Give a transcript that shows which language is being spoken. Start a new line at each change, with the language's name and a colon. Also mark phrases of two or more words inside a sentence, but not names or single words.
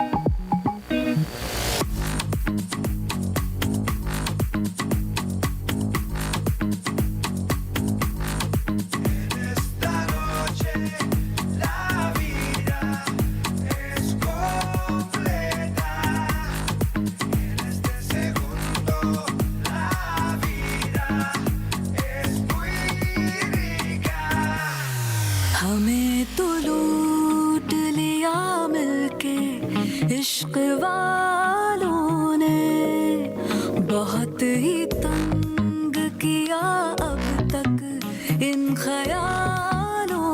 Spanish: En esta noche la vida es completa. En este segundo la vida es muy rica.
Hindi: हमें तो लूट लिया मिलके इश्क वालों ने बहुत ही तंग किया अब तक इन ख्यालों